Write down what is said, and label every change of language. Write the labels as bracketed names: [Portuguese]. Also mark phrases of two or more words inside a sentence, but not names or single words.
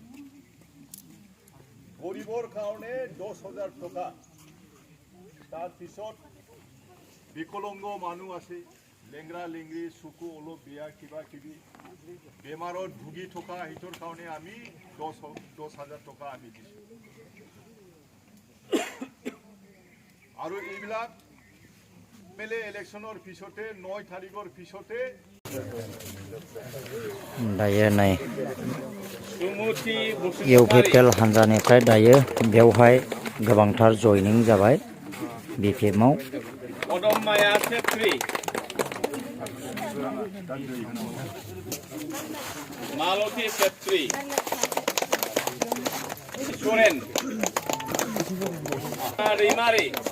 [Assamese] গৰীবৰ কাৰণে 10,000 টকা তার পিছত বিকলঙ্গ মানুষ আছে লেংরা লেংরি চকু অলপ বেয়া কিবা কিবি বেমারত ভুগি থকা হিতৰ কাৰণে আমি 10,000 টকা আমি দিছো আৰু এইবিলাক মেলে ইলেকশনৰ পিছতে 9 তাৰিখৰ পিছতে [Bodo] दायो नै इउपिपिएल हान्जानिफ्राय दायो बेवहाय गोबांथार जयनिं जाबाय बिपिएमआव अदम्माया छेत्री मालती छेत्री सोरेन दैमारी